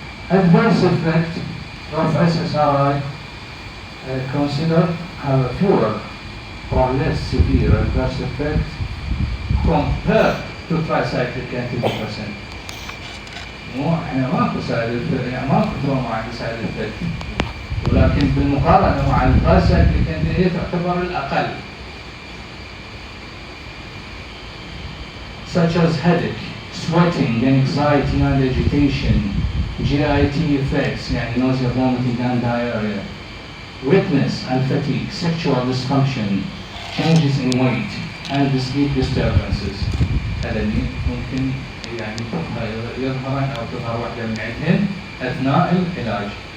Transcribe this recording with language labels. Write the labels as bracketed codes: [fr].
[en] Adverse effect of SSRI considered have a fewer or less severe adverse effect compared to tricyclic antidepressant. [ar] مو احنا ماكو سايد يعني ماكو تروما عند سايد افكت، ولكن بالمقارنه مع الترايسايكليك هي تعتبر الاقل. [en] Such as headache, sweating, anxiety and agitation, GIT effects يعني nausea, vomiting and diarrhea, weakness and fatigue, sexual dysfunction, changes in weight and sleep disturbances. [ar] هذا ممكن يعني يظهرن أو تظهر واحدة من عندهن أثناء العلاج.